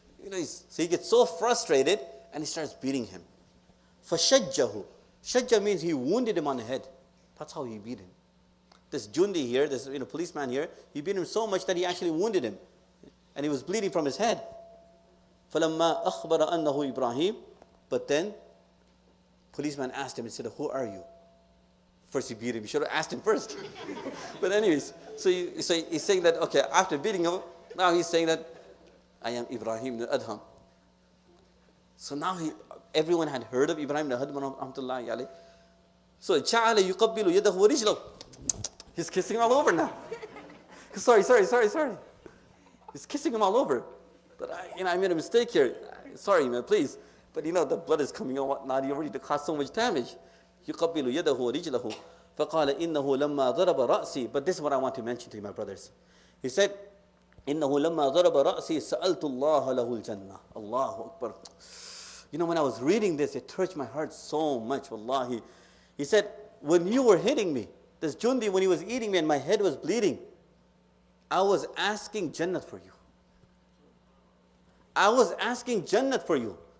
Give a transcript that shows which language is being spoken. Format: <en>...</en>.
<en>So he gets so frustrated and he starts beating him.</en> <ar>فَشَجَّهُ.</ar> <en>Shajja means he wounded him on the head. That's how he beat him. This jundi here, this policeman here, he beat him so much that he actually wounded him. And he was bleeding from his head.</en> <ar>فَلَمَّا أَخْبَرَ أَنَّهُ Ibrahim.</ar> <en>But then, policeman asked him and said, who are you? First he beat him. You should have asked him first. But anyways, so he's saying that, okay, after beating him, now he's saying that, I am Ibrahim al-Adham. So now everyone had heard of Ibrahim al-Adham. So</en> <ar>جَعَلَ يُقَبِّلُ يَدَهُ وَرِجْلَهُ.</ar> <en>He's kissing him all over now. Sorry. He's kissing him all over. But I made a mistake here. Sorry, man, please. But the blood is coming out. Now you already caused so much damage.</en> <ar>يُقَبِّلُ يَدَهُ وَرِجْلَهُ فَقَالَ إِنَّهُ لَمَّا ضَرَبَ رَأْسِي.</ar> <en>But this is what I want to mention to you, my brothers. He said,</en> <ar>إِنَّهُ لَمَّا ضَرَبَ رَأْسِي سَأَلْتُ اللَّهَ لَهُ الْجَنَّةِ. Allahu Akbar.</ar> <en>When I was reading this, it touched my heart so much, wallahi. He said, when you were hitting me, this jundi, when he was eating me and my head was bleeding, I was asking Jannat for you. I was asking Jannat for you.</en>